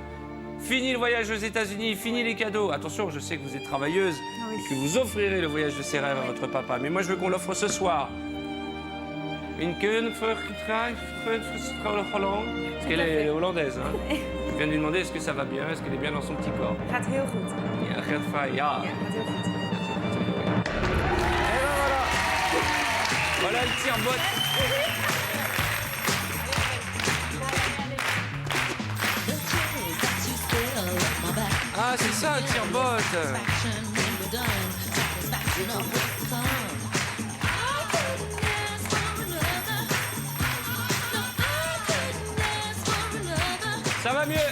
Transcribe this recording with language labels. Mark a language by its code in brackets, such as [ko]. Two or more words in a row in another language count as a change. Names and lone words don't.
[fr] Fini le voyage aux États-Unis, fini les cadeaux. Attention, je sais que vous êtes travailleuse et que vous offrirez le voyage de ses rêves à votre papa. Mais moi, je veux qu'on l'offre ce soir. Une queue, parce qu'elle est hollandaise. Hein. Je viens de lui demander est-ce que ça va bien, est-ce qu'elle est bien dans son petit corps. [nl] Gaat heel goed. Ja, gaat fijn, ja. Ja, gaat heel goed. [fr] Et ben voilà. Voilà le tire-bot. Ah, c'est ça, un tire-bot. Ça va mieux.